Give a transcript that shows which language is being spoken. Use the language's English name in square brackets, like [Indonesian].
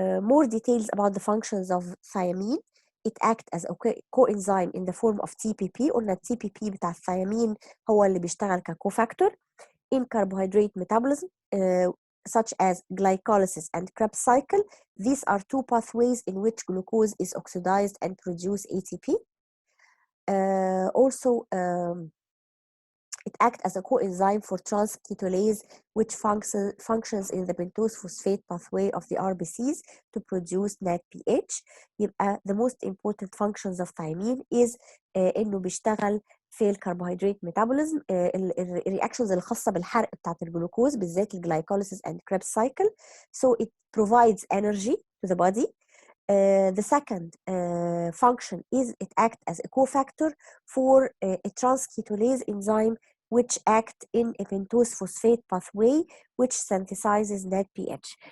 [English] More details about the functions of thiamine. It acts as a coenzyme in the form of TPP. [Arabic] قلنا TPP بتاع الثيامين هو اللي بيشتغل ككوفاكتور [English] in carbohydrate metabolism. such as glycolysis and Krebs cycle. These are two pathways in which glucose is oxidized and produce ATP. Also, it acts as a coenzyme for transketolase, which functions in the pentose phosphate pathway of the RBCs to produce NADPH. [Arabic] يبقى [English] the most important functions of thiamine is [Arabic] إنه بيشتغل في الكربوهيدرات ميتابوليزم، الرياكشنز الخاصة بالحرق بتاعت الجلوكوز بالذات الجلايكوليسيس [English] and Krebs cycle. So it provides energy to the body. The second function is it acts as a cofactor for a transketolase enzyme which act in a pentose phosphate pathway which synthesizes NADPH.